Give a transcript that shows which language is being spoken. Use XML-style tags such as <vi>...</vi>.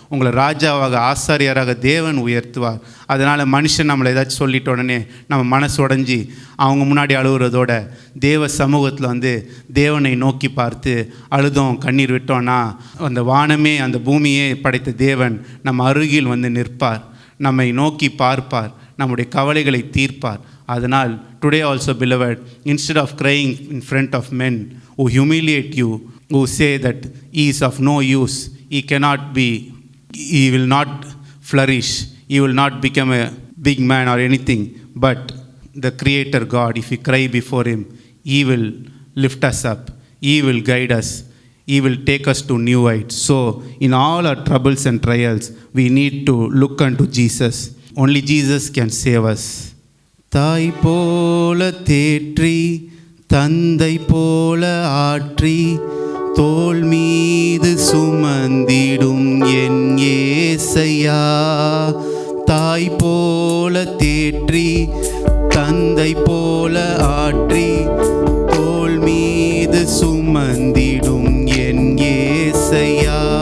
<ta>உங்களை ராஜாவாக ஆசாரியராக தேவன் உயர்த்துவார். அதனால் மனுஷன் நம்மளை ஏதாச்சும் சொல்லிட்ட உடனே நம்ம மனசு உடஞ்சி அவங்க முன்னாடி அழுகுறதோட தேவ சமூகத்தில் வந்து தேவனை நோக்கி பார்த்து அழுதோம் கண்ணீர் விட்டோன்னா அந்த வானமே அந்த பூமியே படைத்த தேவன் நம்ம அருகில் வந்து நிற்பார், நம்மை நோக்கி பார்ப்பார், நம்முடைய கவலைகளை தீர்ப்பார். அதனால்</ta> <en>Today also beloved, instead of crying in front of men who humiliate you, who say that he is of no use, he cannot be, he will not flourish, he will not become a big man or anything, but the Creator God, if we cry before him, he will lift us up, he will guide us, he will take us to new heights. So in all our troubles and trials, we need to look unto Jesus. Only Jesus can save us.</en> <ta>தாய் போல தேற்றி தந்தை போல ஆற்றி தோள் மீது சுமந்திடும் என் ஏசையா. தாய் போல தேற்றி தந்தை போல ஆற்றி தோள் மீது சுமந்திடும் என் ஏசையா.</ta>